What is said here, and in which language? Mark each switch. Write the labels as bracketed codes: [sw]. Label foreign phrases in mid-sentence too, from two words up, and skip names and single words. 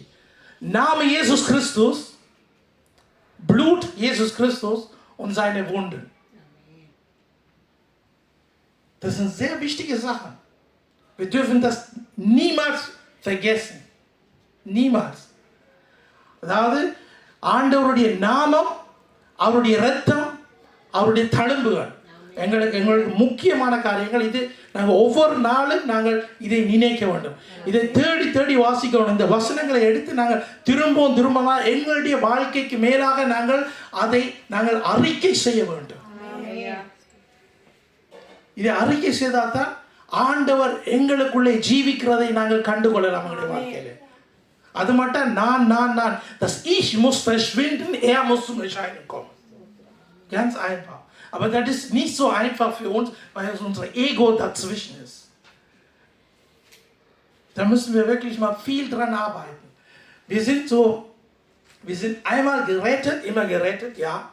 [de] Name Jesus Christus, Blut Jesus Christus und seine Wunden. Das sind sehr wichtige Sachen. Wir dürfen das niemals vergessen. Niemals. [ta] அதாவது ஆண்டவருடைய நாமம், அவருடைய இரத்தம், அவருடைய தழும்புகள் எங்களுக்கு முக்கியமான காரியங்கள். இது நாங்கள் ஒவ்வொரு நாளும் நாங்கள் இதை நினைக்க வேண்டும். இதை தேடி தேடி வாசிக்க வேண்டும். இந்த வசனங்களை எடுத்து நாங்கள் திரும்பவும் எங்களுடைய வாழ்க்கைக்கு மேலாக நாங்கள் அறிக்கை செய்ய வேண்டும். இதை அறிக்கை செய்தால் தான் ஆண்டவர் எங்களுக்குள்ளே ஜீவிக்கிறதை நாங்கள் கண்டுகொள்ளலாம் எங்களுடைய வாழ்க்கையில. அது மட்டும் நான் [de] das Ich muss verschwinden, er muss zum Erscheinen kommen. Ganz einfach. Aber das ist nicht so einfach für uns, weil unser Ego dazwischen ist. Da müssen wir wirklich mal viel dran arbeiten. Wir sind einmal gerettet, immer gerettet, ja.